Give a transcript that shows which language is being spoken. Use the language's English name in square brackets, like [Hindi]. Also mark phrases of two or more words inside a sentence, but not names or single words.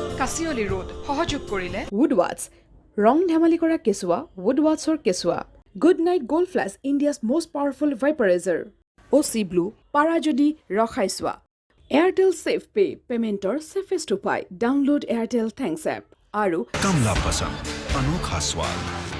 [Assamese] কাচিয়লি ৰোড সহযোগ কৰিলে Woodwards, ৰং ধেমালি কৰা কেঁচুৱা, Woodwardsৰ কেঁচুৱা। [English] Good night gold flash, India's most powerful vaporizer. OC Blue, [Assamese] পাৰা যদি ৰখাই চোৱা। Airtel Safe Pay, পেমেণ্টৰ চেফেষ্ট উপায়। ডাউনলোড Airtel Thanks app। আৰু [Hindi] कमला पसंद अनोखा स्वाद